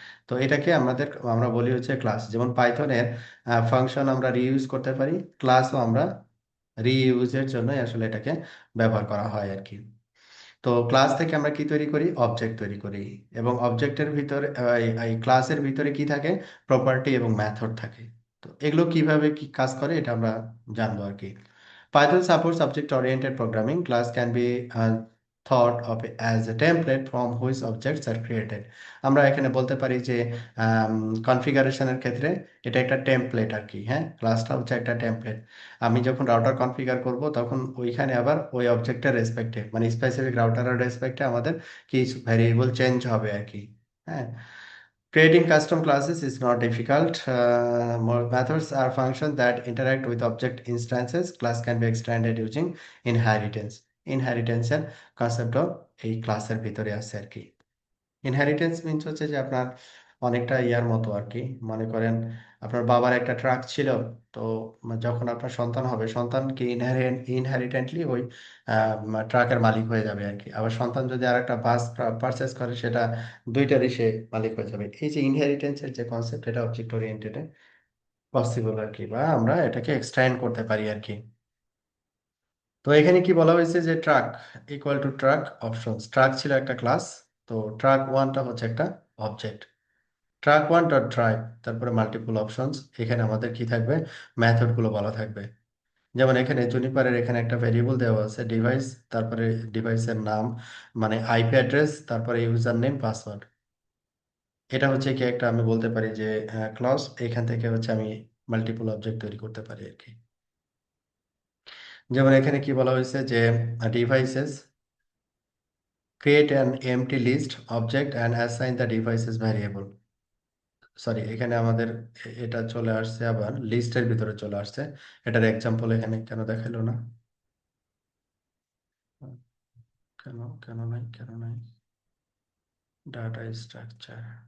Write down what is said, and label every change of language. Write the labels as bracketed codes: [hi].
[bn] তো এটাকে আমরা বলি হচ্ছে ক্লাস। যেমন পাইথনের ফাংশন আমরা রিইউজ করতে পারি, ক্লাসও আমরা রিইউজের জন্য আসলে এটাকে ব্যবহার করা হয় আর কি। তো ক্লাস থেকে আমরা কি তৈরি করি? অবজেক্ট তৈরি করি, এবং অবজেক্টের ভিতরে এই ক্লাসের ভিতরে কি থাকে? প্রপার্টি এবং মেথড থাকে। তো এগুলো কিভাবে কি কাজ করে এটা আমরা জানবো আর কি। [en] Python supports object-oriented programming. Class can be thought of as a template from which objects are created. [bn] আমরা এখানে বলতে পারি যে কনফিগারেশনের ক্ষেত্রে এটা একটা টেমপ্লেট আর কি। হ্যাঁ, ক্লাসটা হচ্ছে একটা টেমপ্লেট। আমি যখন রাউটার কনফিগার করব তখন ওইখানে আবার ওই অবজেক্টের রেসপেক্টে, মানে স্পেসিফিক রাউটারের রেসপেক্টে আমাদের কিছু ভ্যারিয়েবল চেঞ্জ হবে আর কি। [en] হ্যাঁ, creating custom classes is not difficult. More methods are functions that interact with object instances. Class can be extended using inheritance. [bn] Inheritance এর কনসেপ্টও এই ক্লাসের ভিতরে আছে আর কি। ইনহেরিটেন্স মিনস হচ্ছে যে আপনার অনেকটা ইয়ার মতো আর কি। মনে করেন আপনার বাবার একটা ট্রাক ছিল, তো যখন আপনার সন্তান হবে, সন্তান কি ইনহেরিটেন্টলি ওই ট্রাকের মালিক হয়ে যাবে আর কি। আবার সন্তান যদি আর একটা বাস পারচেস করে, সেটা দুইটারই সে মালিক হয়ে যাবে। এই যে ইনহেরিটেন্সের যে কনসেপ্ট, এটা অবজেক্ট ওরিয়েন্টেডে পসিবল আর কি, বা আমরা এটাকে এক্সটেন্ড করতে পারি আর কি। তো এখানে কি বলা হয়েছে যে truck equal to truck options. Truck ছিল একটা ক্লাস, তো ট্রাক ওয়ানটা হচ্ছে একটা object. Truck one dot drive, তারপরে মাল্টিপল অপশনস, এখানে আমাদের কি থাকবে, মেথড গুলো বলা থাকবে। যেমন এখানে জুনিপারের এখানে একটা ভেরিয়েবল দেওয়া আছে ডিভাইস, তারপরে ডিভাইসের নাম মানে আইপি অ্যাড্রেস, তারপরে ইউজার নেম পাসওয়ার্ড। এটা হচ্ছে কি একটা আমি বলতে পারি যে ক্লজ, এখান থেকে হচ্ছে আমি মাল্টিপল অবজেক্ট তৈরি করতে পারি আর কি। যেমন এখানে কি বলা হয়েছে যে devices [en] create an empty list object and assign the devices variable। [bn] Sorry, এখানে আমাদের এটা চলে আসছে, আবার লিস্টের ভিতরে চলে আসছে। এটার এক্সাম্পল এখানে কেন দেখাইলো না, কেন কেন নাই, কেন নাই, ডাটা স্ট্রাকচার।